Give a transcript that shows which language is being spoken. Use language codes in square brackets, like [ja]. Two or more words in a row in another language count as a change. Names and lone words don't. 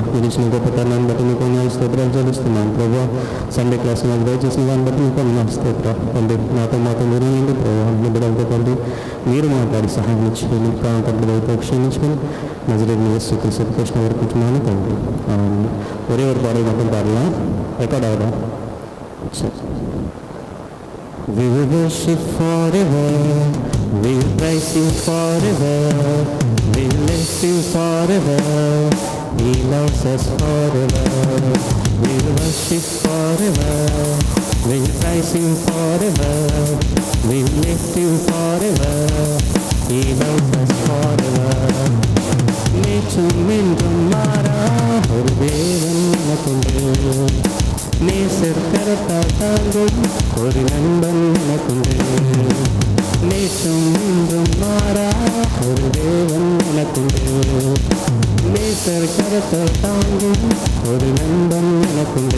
[te] మీరు ఇచ్చిన గొప్ప తరుణాన్ని బట్టి మీకు కొన్ని స్తోత్రాలు చెల్లిస్తున్నాను ప్రభు. [en] Sunday class [te] నాకు దయచేసిన దాన్ని బట్టి మీకు కొన్ని స్తోత్రాలు తండ్రి. నాతో మాతో మీరు ఏంటి ప్రభు, బిడ్డలతో తండ్రి మీరు మాట్లాడి సహాయం ఇచ్చుకొని ప్రాంతంలో అయితే క్షమించుకొని నజరేయుడైన యేసు క్రీస్తు కృష్ణ వరకుంటున్నాను తండ్రి. [ta] ఒరే ஒரு பாடல் மட்டும் பாடலாம். ரெக்கார்ட் ஆகுதா? சரி. [en] We will worship forever, we will praise you forever, we will lift you forever, he loves us forever. We will worship forever, we will praise you forever, we will lift you forever, he loves us forever. [ta] நேற்றும் என்றும் மாறா ஒரு தேவன் எனக்குண்டு, நேசர் கரத்தால் தாங்கும் ஒரு நண்பன் எனக்குண்டு. நேற்றும் என்றும் மாறா ஒரு தேவன் எனக்குண்டு, நேசர் கரத்தால் தாங்கும் ஒரு நண்பன் எனக்குண்டு.